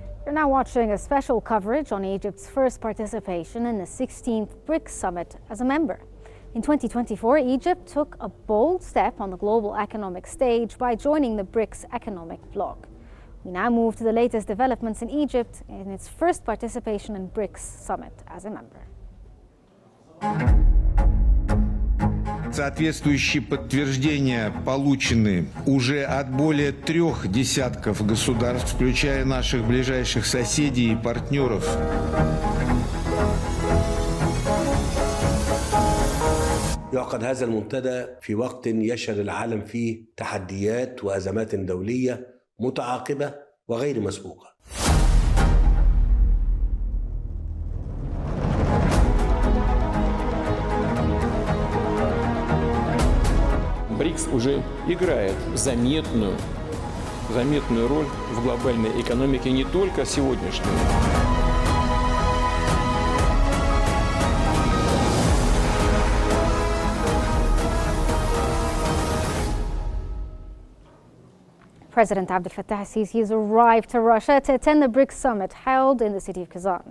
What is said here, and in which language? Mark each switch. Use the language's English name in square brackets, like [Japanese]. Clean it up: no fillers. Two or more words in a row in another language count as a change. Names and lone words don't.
[English] You're now watching a special coverage on Egypt's first participation in the 16th BRICS summit as a member. In 2024, Egypt took a bold step on the global economic stage by joining the BRICS economic bloc. We now move to the latest developments in Egypt in its first participation in BRICS summit as a member. [Russian] Соответствующие подтверждения получены уже от более 3 десятков государств, включая наших ближайших соседей и партнеров. [Arabic] يعقد هذا المنتدى في وقت يشهد العالم فيه تحديات وأزمات دولية متعاقبة وغير مسبوقة. [Russian] БРИКС уже играет заметную роль в глобальной экономике не только сегодняшней. [English] President Abdel Fattah al-Sisi has arrived to Russia to attend the BRICS summit held in the city of Kazan.